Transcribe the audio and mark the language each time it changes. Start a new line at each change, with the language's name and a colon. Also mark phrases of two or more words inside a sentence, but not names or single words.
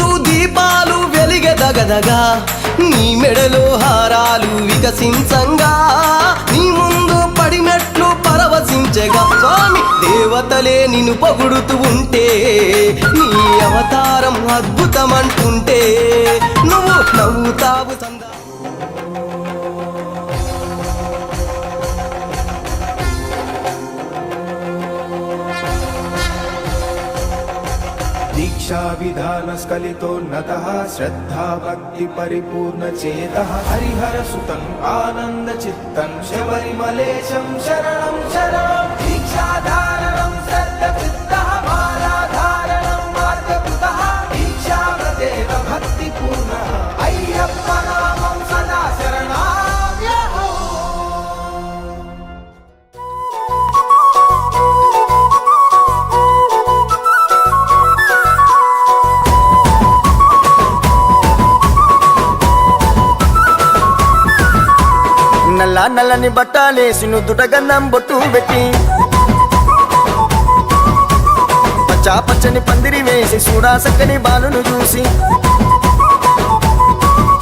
Telugu: దీపాలు వెలిగెదగదగా నీ మెడలో హారాలు వికసించంగా నీ ముందు పడినట్లు పరవశించగా స్వామి దేవతలే నిన్ను పొగుడుతూ ఉంటే నీ అవతారం అద్భుతమంటుంటే నువ్వు నవ్వుతావు సందా
Sanskrit: दीक्षा विधान स्खलितोन्नतः श्रद्धा भक्ति परिपूर्ण चेतः हरिहर सुतं आनंद चित्तं शबरिमलेशं शरणं शरणं दीक्षाधारणं श्रद्धचित्तः मालाधारणं मार्गकृतः दीक्षाव्रतेन भक्तिपूर्णः अय्यप्प नामं सदा शरणाम्यहो
Telugu: నల్ల నల్లని బట్టాలేసి నుదుట గంధం బొట్టు పెట్టి పచ్చా పచ్చని పందిరి వేసి చూడా సక్కని బాలును చూసి